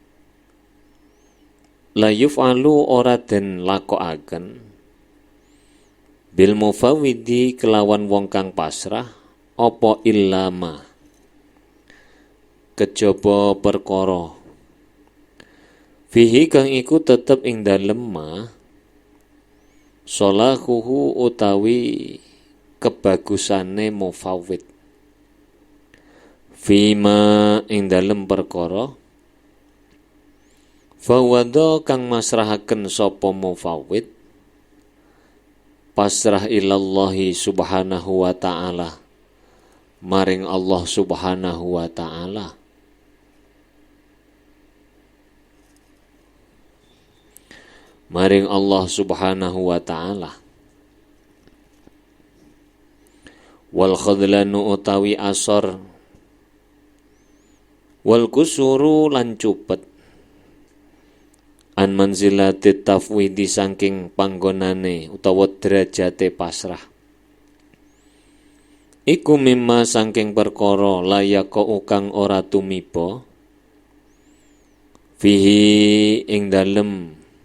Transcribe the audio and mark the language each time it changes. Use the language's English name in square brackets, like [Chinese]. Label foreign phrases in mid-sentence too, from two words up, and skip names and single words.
[Arabic] لا يفعل [Javanese] ora den lakokaken [Arabic] بالمفوض [Javanese] kelawan wong kang pasrah apa illama kejaba perkara fihi kang iku tetep ing dalem [Arabic] ما صلاحه [Javanese] utawi kebagusane mufawwid fima ing dalem perkara fawada kang masrahaken sapa mufawwid pasrah [Arabic] إلى الله سبحانه وتعالى [Javanese] maring [Arabic] الله سبحانه وتعالى. Maring الله سبحانه وتعالى. والخذلان [Javanese] utawi asor [Arabic] والقصور [Javanese] lan cupet [Arabic] عن منزلة التفويض [Javanese] saking panggonane utawa derajate pasrah iku mimma saking perkara layaka kang ora tumiba fihi ing dalem